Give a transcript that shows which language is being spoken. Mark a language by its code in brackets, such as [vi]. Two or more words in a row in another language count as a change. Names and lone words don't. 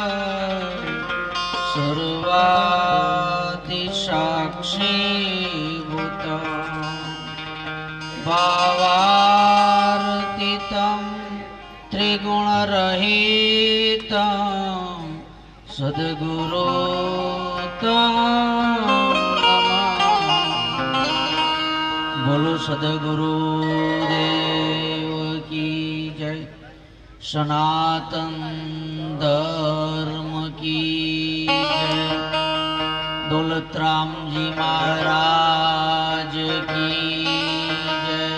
[sa] सर्वादि साक्षी भूत भावार्थितं त्रिगुण रहितं सद्गुरु [hi] बोलो सद्गुरु देव की जय। सनातन धर्म की जय। दौलतराम जी महाराज की जय।